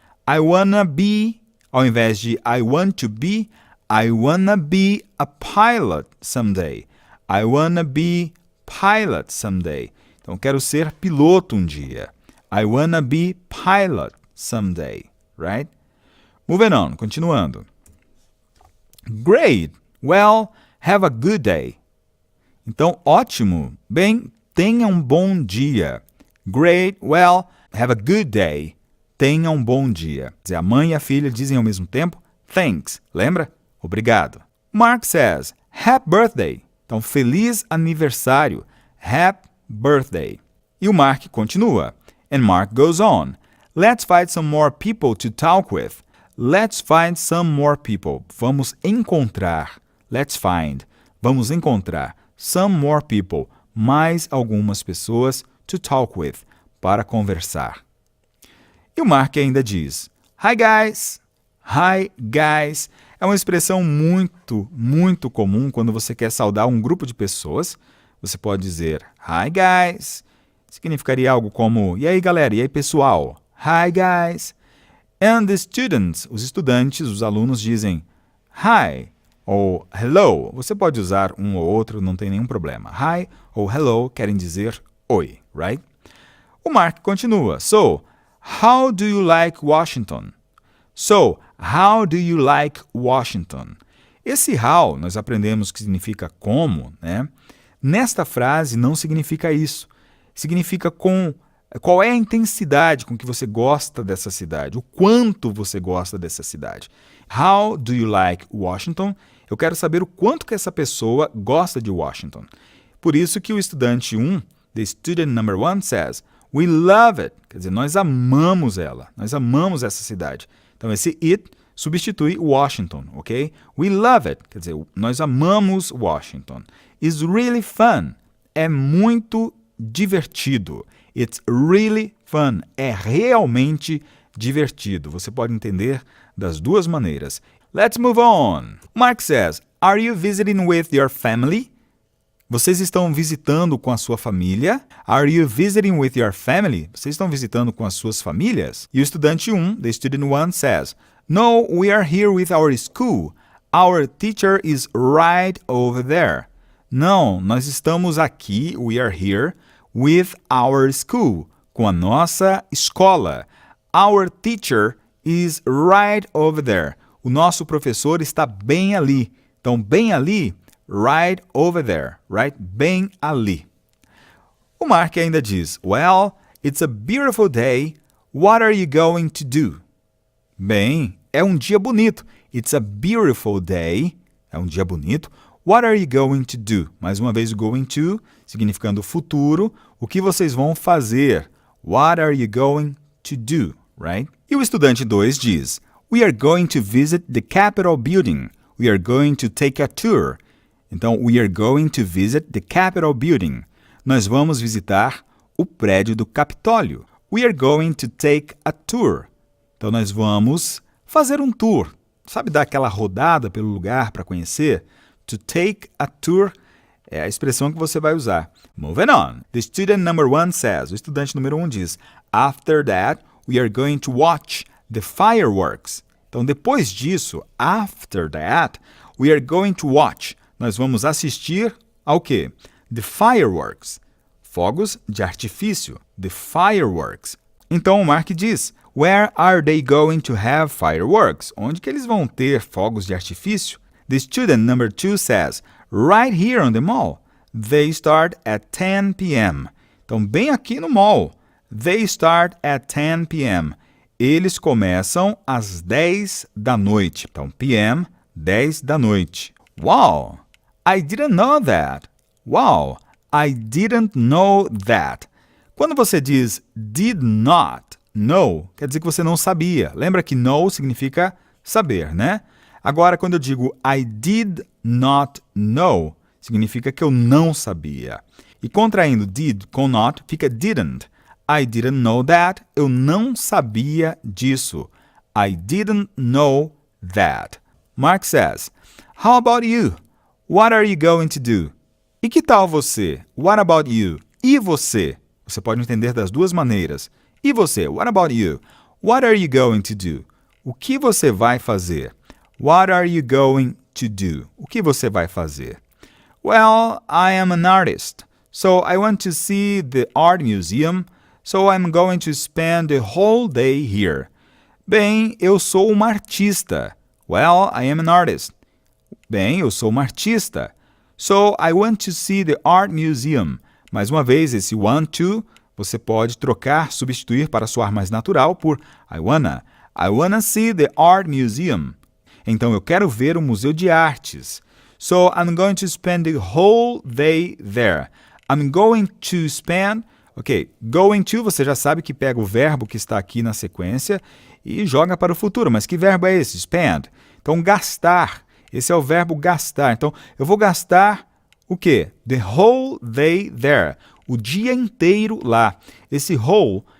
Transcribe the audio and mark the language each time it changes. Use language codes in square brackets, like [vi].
[en] I wanna be, [pt] ao invés de [en] I want to be, I wanna be a pilot someday. I wanna be pilot someday. [pt] Então, quero ser piloto um dia. [en] I wanna be pilot someday, right? Moving on, [pt] continuando. [en] Great. Well, have a good day. [pt] Então, ótimo. Bem, tenha um bom dia. [en] Great. Well, have a good day. [pt] Tenha um bom dia. A mãe e a filha dizem ao mesmo tempo, [en] thanks. [pt] Lembra? Obrigado. [en] Mark says, happy birthday. [pt] Então, feliz aniversário. [en] Happy birthday. [pt] E o Mark continua. [en] And Mark goes on. Let's find some more people to talk with. Let's find some more people. [pt] Vamos encontrar. [en] Let's find. [pt] Vamos encontrar. [en] Some more people. [pt] Mais algumas pessoas [en] to talk with. [pt] Para conversar. E o Mark ainda diz, [en] Hi guys! Hi guys! [pt] É uma expressão muito comum quando você quer saudar um grupo de pessoas. Você pode dizer, [en] Hi guys! [pt] Significaria algo como, e aí galera, e aí pessoal? Hi guys! [en] And the students, [pt] os estudantes, os alunos dizem, [en] Hi! [pt] Ou hello. Você pode usar um ou outro, não tem nenhum problema. Hi ou hello querem dizer oi, [en] right? [pt] O Mark continua. [en] So, how do you like Washington? So, how do you like Washington? [pt] Esse how nós aprendemos que significa como, né? Nesta frase não significa isso. Significa qual é a intensidade com que você gosta dessa cidade, o quanto você gosta dessa cidade. [en] How do you like Washington? [pt] Eu quero saber o quanto que essa pessoa gosta de Washington. Por isso que o estudante 1, [en] the student number 1 says, we love it. [pt] Quer dizer, nós amamos ela, nós amamos essa cidade. Então esse it substitui Washington, ok? [en] We love it. [pt] Quer dizer, nós amamos Washington. [en] It's really fun. [pt] É muito divertido. [en] It's really fun. [pt] É realmente divertido. Você pode entender das duas maneiras. [en] Let's move on. Mark says, are you visiting with your family? [pt] Vocês estão visitando com a sua família? [en] Are you visiting with your family? [pt] Vocês estão visitando com as suas famílias? E o estudante 1, [en] the student 1, says, no, we are here with our school. Our teacher is right over there. [pt] Não, nós estamos aqui, [en] we are here, with our school, [pt] com a nossa escola. [en] Our teacher is right over there. [pt] O nosso professor está bem ali. Então, bem ali, [en] right over there, right? [pt] Bem ali. O Mark ainda diz, [en] well, it's a beautiful day. What are you going to do? [pt] Bem, é um dia bonito. [en] It's a beautiful day. [pt] É um dia bonito. [en] What are you going to do? [pt] Mais uma vez, going to, significando futuro. O que vocês vão fazer? [en] What are you going to do? Right? [pt] E o estudante 2 diz, [en] we are going to visit the Capitol building. We are going to take a tour. Então, we are going to visit the Capitol building. [pt] Nós vamos visitar o prédio do Capitólio. [en] We are going to take a tour. [pt] Então, nós vamos fazer um tour. Sabe, dar aquela rodada pelo lugar para conhecer? [en] To take a tour [pt] é a expressão que você vai usar. [en] Moving on. The student number 1 says, [pt] o estudante número 1 diz, [en] after that, we are going to watch the fireworks. [pt] Então, depois disso, [en] after that, we are going to watch. [pt] Nós vamos assistir ao quê? [en] The fireworks. [pt] Fogos de artifício. [en] The fireworks. [pt] Então, o Mark diz, [en] where are they going to have fireworks? [pt] Onde que eles vão ter fogos de artifício? [en] The student number 2 says, right here on the mall. They start at 10 p.m. [pt] Então, bem aqui no mall. [en] They start at 10 p.m. [pt] Eles começam às 10 da noite. Então, p.m., 10 da noite. [en] Wow! I didn't know that. Wow! I didn't know that. [pt] Quando você diz did not know, quer dizer que você não sabia. Lembra que know significa saber, né? Agora, quando eu digo [en] I did not know, [pt] significa que eu não sabia. E contraindo did com not, fica didn't. [en] I didn't know that. Eu não sabia disso. I didn't know that. Mark says, how about you? What are you going to do? [pt] E que tal você? [en] What about you? [pt] E você? Você pode entender das duas maneiras. E você? [en] What about you? What are you going to do? [pt] O que você vai fazer? [en] What are you going to do? [pt] O que você vai fazer? [en] Well, I am an artist, so I want to see the art museum, so I'm going to spend the whole day here. [pt] Bem, eu sou uma artista. [en] Well, I am an artist. [pt] Bem, eu sou uma artista. [en] So, I want to see the art museum. [pt] Mais uma vez, esse want to, você pode trocar, substituir para soar mais natural por I wanna. [en] I wanna see the art museum. [pt] Então, eu quero ver o Museu de Artes. [en] So, I'm going to spend the whole day there. I'm going to spend... [pt] Ok, going to, você já sabe que pega o verbo que está aqui na sequência e joga para o futuro. Mas que verbo é esse? Spend. Então, gastar. Esse é o verbo gastar. Então, eu vou gastar o quê? [en] The whole day there. [pt] O dia inteiro lá. Esse whole